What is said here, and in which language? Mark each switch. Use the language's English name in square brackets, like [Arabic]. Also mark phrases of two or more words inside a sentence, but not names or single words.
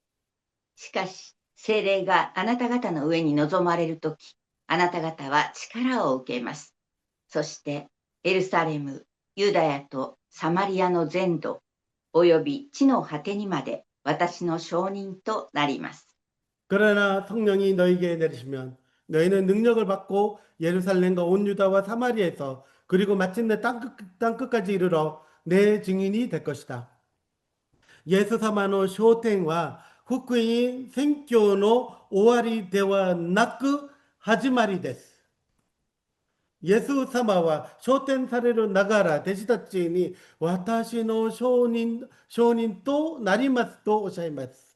[Japanese] しかし、聖霊があなた方の上に臨まれるとき、あなた方は力を受けます。そして、エルサレム、ユダヤとサマリアの全土、および地の果てにまで私の証人となります。 [Korean] 그러나 성령이 너희에게 내리시면 너희는 능력을 받고 예루살렘과 온 유다와 사마리아에서 그리고 마침내 땅끝까지 이르러 내 증인이 될 것이다. [Japanese] イエス様の昇天は福音宣教の終わりではなく始まりです。イエス様は昇天されるながら弟子たちに私の証人となりますとおっしゃいます。